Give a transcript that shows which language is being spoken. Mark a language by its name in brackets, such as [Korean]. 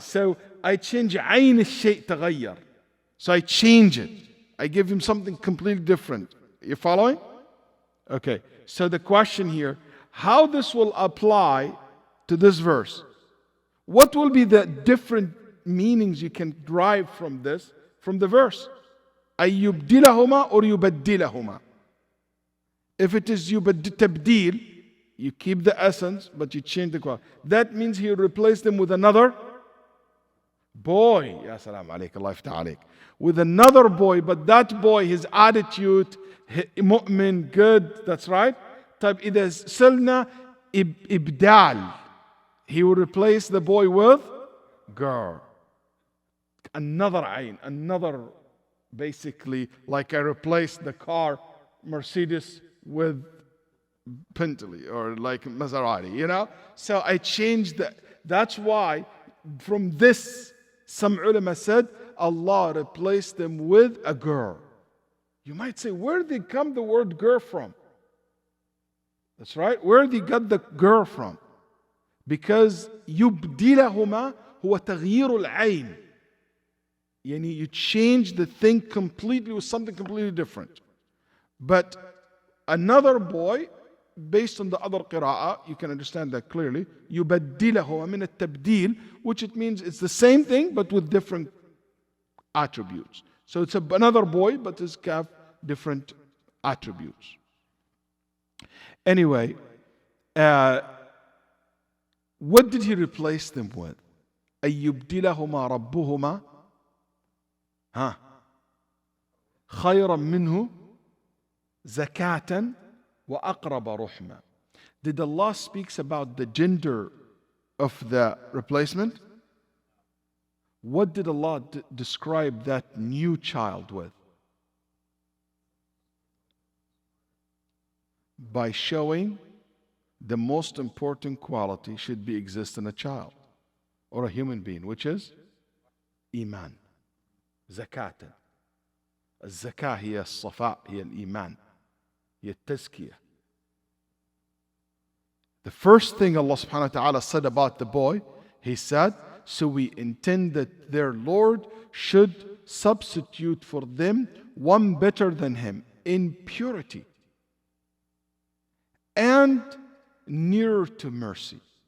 [English] So I change [Arabic] عين الشيء تغير. [English] So I change it. I give him something completely different. You following? Okay. So the question here, how this will apply to this verse? What will be the different meanings you can derive from this, from the verse? [Arabic] أيبدلهما or يبدلهما? [English] If it is tabdeel, you keep the essence, but you change the quality. That means he replaced them with another boy. [Arabic] Ya salam alayk, Allah yaftah alayk. [English] With another boy, but that boy, his attitude, mu'min, good, that's right. [Arabic] طيب إذا سلنا إبدال, [English] he will replace the boy with girl. Another ayn, another, basically, like I replaced the car Mercedes with Bentley or like Maserati, So I changed that. That's why from this, some ulama said, Allah replaced them with a girl. You might say, where did come the word girl from? That's right. Where did he got the girl from? Because [Arabic] يبدلهما هو تغيير العين. [English] You change the thing completely with something completely different. But another boy, based on the other qira'ah, you can understand that clearly. [Arabic] يبدلهما من التبديل, [English] which it means it's the same thing but with different attributes. So it's another boy, but it's got different attributes. Anyway, what did he replace them with? [Arabic] أيبدلهما ربهما خيرا منه زكاة وأقرب رحمة. [English] Did Allah speaks about the gender of the replacement? What did Allah describe that new child with? By showing the most important quality should be exist in a child or a human being, which is iman, zakatan. [Arabic] الزكاة هي الصفاء, هي الإيمان, هي التزكية. [English] The first thing Allah subhanahu wa ta'ala said about the boy, He said, so we intend that their Lord should substitute for them one better than him in purity and nearer to mercy.